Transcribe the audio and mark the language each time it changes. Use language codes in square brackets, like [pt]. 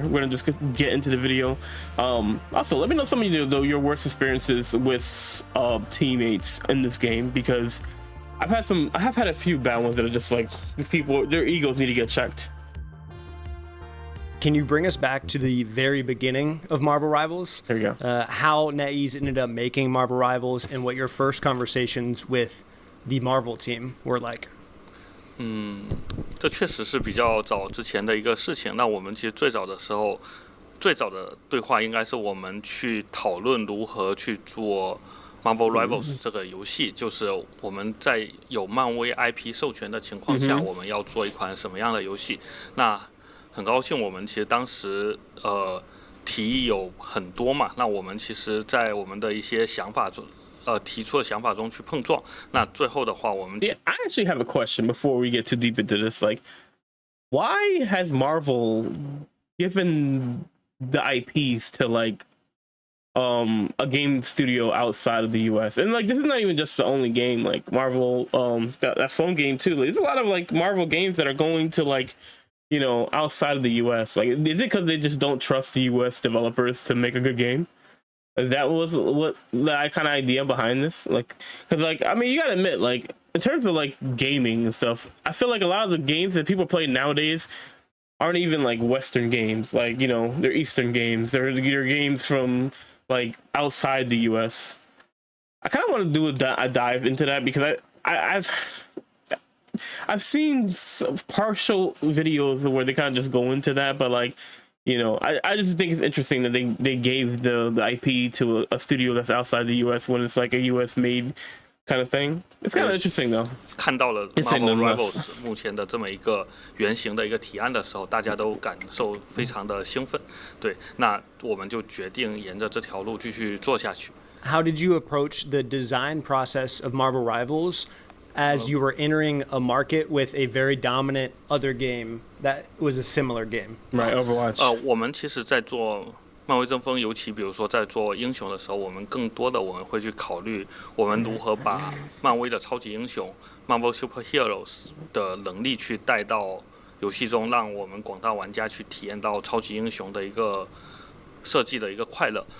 [en] We're going to just get into the video. Also, let me know some of you, though, your worst experiences with teammates in this game, because I have had a few bad ones that are just like, these people, their egos need to get checked. Can you bring us back to the very beginning of Marvel Rivals? There you go. How NetEase ended up making Marvel Rivals and what your first conversations with the Marvel team were like. [zh] 这确实是比较早之前的一个事情。那我们其实最早的时候，最早的对话应该是我们去讨论如何去做 Marvel Rivals 这个游戏，就是我们在有漫威 IP 授权的情况下，我们要做一款什么样的游戏。那很高兴，我们其实当时提议有很多嘛。那我们其实，在我们的一些想法中。提出的想法中去碰撞，那最后的话，我们 [en] I actually have a question before we get too deep into this. Like, why has Marvel given the IPs to like a game studio outside of the US? And like, this is not even just the only game. Like Marvel, that phone game too. There's a lot of like Marvel games that are going to like, you know, outside of the US. Like, is it because they just don't trust the US developers to make a good game? That was what the kind of idea behind this, like, because like, I mean, you gotta admit, like, in terms of like gaming and stuff, I feel like a lot of the games that people play nowadays aren't even like Western games. Like, you know, they're Eastern games. They're games from like outside the US. I kind of want to do a dive into that, because I've seen some partial videos where they kind of just go into that, but like, you know, I just think it's interesting that they gave the IP to a studio that's outside the US when it's like a US made kind of thing. It's kind of interesting though. [zh] 看到了 Marvel Rivals 目前的这么一个原型的一个提案的时候，大家都感受非常的兴奋。对，那我们就决定沿着这条路继续做下去。 [en] How did you approach the design process of Marvel Rivals as you were entering a market with a very dominant other game that was a similar game? Right, Overwatch. [zh] 我们其实在做漫威争锋，尤其比如说在做英雄的时候，我们更多的我们会去考虑我们如何把漫威的超级英雄 Marvel Superheroes 的能力去带到游戏中，让我们广大玩家去体验到超级英雄的一个设计的一个快乐。